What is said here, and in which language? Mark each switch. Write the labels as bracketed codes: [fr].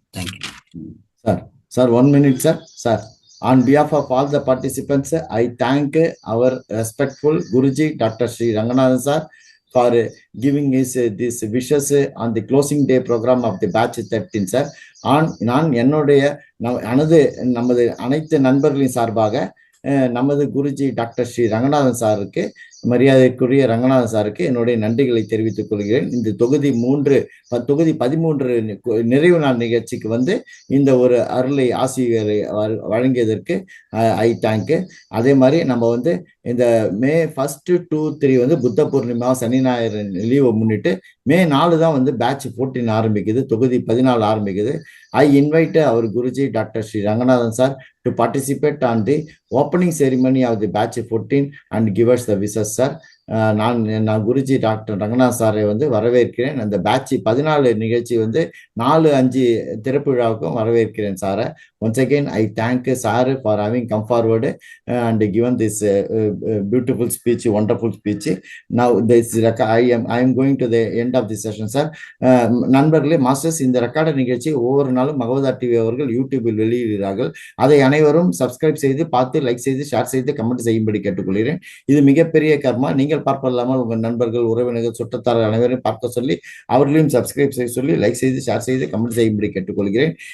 [en] Thank you. Sir, 1 minute, sir. Sir, on behalf of all the participants, I thank our respectful Guruji, Dr. Sri Ranganathan sir, for giving us these wishes on the closing day program of the batch 13, sir. [ta] நான் என்னுடைய நமது அனைத்து நண்பர்களின் சார்பாக நமது Guruji doctor Sri Ranganathan சாருக்கு, மரியாதைக்குரிய ரங்கநாதன் சாருக்கு என்னுடைய நன்றிகளை தெரிவித்துக் கொள்கிறேன். இந்த தொகுதி 13 நிறைவு நாள் நிகழ்ச்சிக்கு வந்து இந்த ஒரு அருளை ஆசிரியரை வழங்கியதற்கு [en] I thank. [ta] அதே மாதிரி நம்ம வந்து இந்த மே 1, 2, 3 வந்து புத்த பூர்ணிமா சனி ஞாயிறு லீவை முன்னிட்டு மே 4 தான் வந்து பேட்ச் 14 ஆரம்பிக்குது, தொகுதி 14 ஆரம்பிக்குது. [en] I invite our Guruji Dr. Sri Ranganathan sir to participate on the opening ceremony of the batch 14 and give us the wishes, sir. [ta] நான் குருஜி டாக்டர் ரங்கநாத் சாரை வந்து வரவேற்கிறேன். அந்த பேட்ச் 14 நிகழ்ச்சி வந்து 4-5 திறப்பு விழாவுக்கும் வரவேற்கிறேன் சாரை. [en] Once again, I thank sir for having come forward and given this beautiful speech, wonderful speech. Now, I am going to the end of the session, sir. [ta] நண்பர்களே, மாஸ்டர்ஸ், இந்த ரெக்கார்டு நிகழ்ச்சி ஒவ்வொரு நாளும் மகவதா டிவி அவர்கள் யூடியூபில் வெளியிடுகிறார்கள். அதை அனைவரும் சப்ஸ்கிரைப் செய்து பார்த்து லைக் செய்து ஷேர் செய்து கமெண்ட் செய்யும்படி கேட்டுக்கொள்கிறேன். இது மிகப்பெரிய கர்மா. நீங்கள் பார்ப்பதில்லாமல் உங்கள் நண்பர்கள், உறவினர்கள், சுற்றத்தார்கள் அனைவரையும் பார்க்க சொல்லி அவர்களையும் சப்ஸ்கிரைப் செய்ய சொல்லி லைக் செய்து ஷேர் செய்து கமெண்ட் செய்யும்படி கேட்டுக்கொள்கிறேன்.